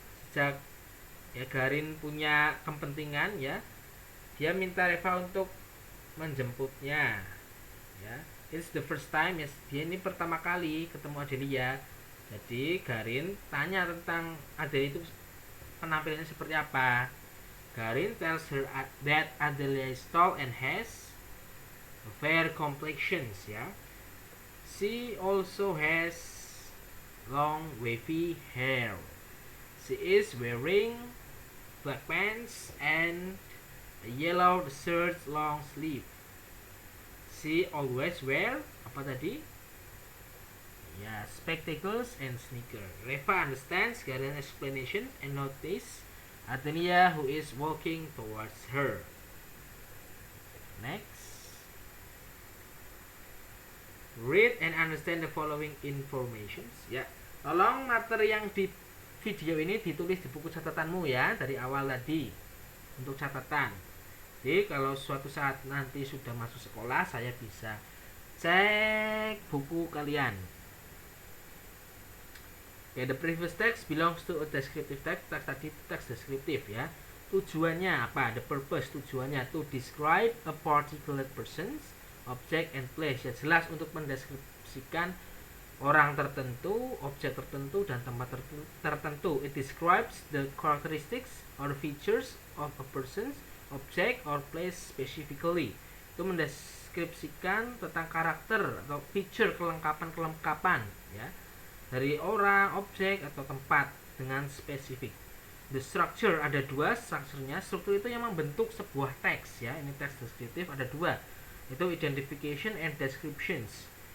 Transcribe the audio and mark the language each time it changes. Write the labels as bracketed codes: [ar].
[id] Sejak ya Garin punya kepentingan ya, dia minta Reva untuk menjemputnya ya. [en] It's the first time [id] ya, dia ini pertama kali ketemu Adelia. Jadi Garin tanya tentang Adelia itu penampilannya seperti apa. [en] Garin tells her that Adelia is tall and has fair complexions ya. She also has long wavy hair. She is wearing black pants and a yellow shirt long sleeve. She always wear [id] apa tadi? Ya, [en] spectacles and sneaker. Reva understands Garin's explanation and notice Adelia who is walking towards her. Next. Read and understand the following informations. [id] Ya, tolong materi yang di video ini ditulis di buku catatanmu ya, dari awal tadi untuk catatan. Jadi kalau suatu saat nanti sudah masuk sekolah, saya bisa cek buku kalian. [en] Okay, the previous text belongs to a descriptive text. [id] Teks tadi teks deskriptif ya. Tujuannya apa? [en] The purpose, tujuannya to describe a particular person, object and place. [id] Ya, jelas untuk mendeskripsikan orang tertentu, objek tertentu dan tempat tertentu. [en] It describes the characteristics or features of a person, object or place specifically. [id] Itu mendeskripsikan tentang karakter atau feature, kelengkapan ya, dari orang, objek atau tempat dengan spesifik. [en] The structure, [id] ada dua strukturnya. Struktur itu yang membentuk sebuah teks ya. Ini teks deskriptif ada dua. Itu [en] identification and descriptions.